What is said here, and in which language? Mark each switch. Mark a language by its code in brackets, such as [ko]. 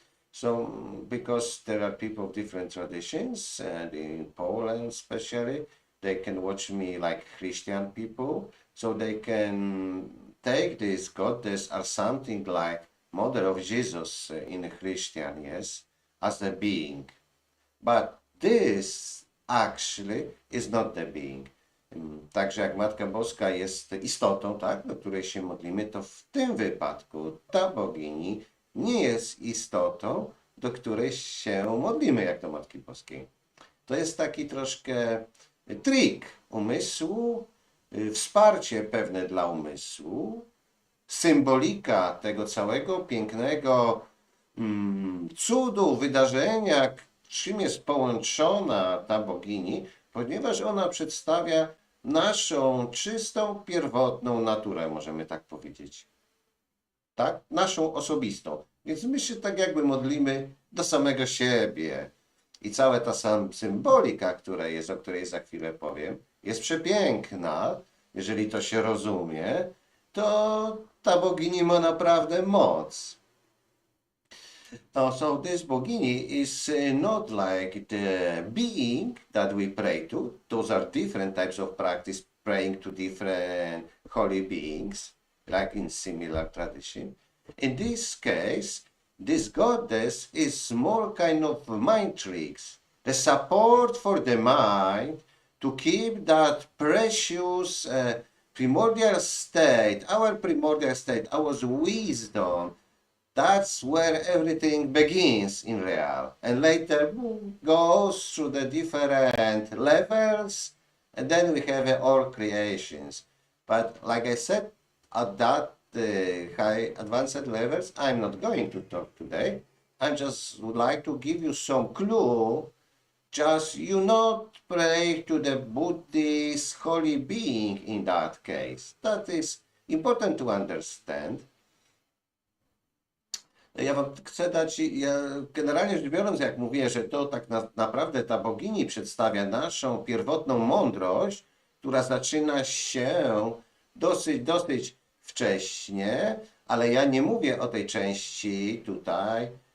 [en] So, because there are people of different traditions, and in Poland especially, they can watch me like Christian people, so they can take this goddess or something like Mother of Jesus in Christian, yes, as a being. But this actually is not the being. [pl] Także jak Matka Boska jest istotą, tak, do której się modlimy, to w tym wypadku ta bogini nie jest istotą, do której się modlimy, jak do Matki Boskiej. To jest taki troszkę trik umysłu, wsparcie pewne dla umysłu, symbolika tego całego pięknego cudu, wydarzenia, czym jest połączona ta bogini, ponieważ ona przedstawia naszą czystą, pierwotną naturę, możemy tak powiedzieć. Tak? Naszą osobistą. Więc my się tak jakby modlimy do samego siebie. I cała ta symbolika, która jest, o której za chwilę powiem, jest przepiękna. Jeżeli to się rozumie, to ta bogini ma naprawdę moc. [en] So this bogini is not like the being that we pray to. Those are different types of practice, praying to different holy beings, like in similar tradition. In this case, this goddess is more kind of mind tricks, the support for the mind to keep that precious primordial state, our wisdom. That's where everything begins in real, and later goes through the different levels, and then we have all creations. But like I said, at that high advanced levels, I'm not going to talk today. I just would like to give you some clue. Just you not pray to the Buddhist holy being in that case. That is important to understand. [pl] Ja wam chcę dać, generalnie rzecz biorąc, jak mówię, że to tak naprawdę ta bogini przedstawia naszą pierwotną mądrość, która zaczyna się dosyć wcześnie, ale ja nie mówię o tej części tutaj,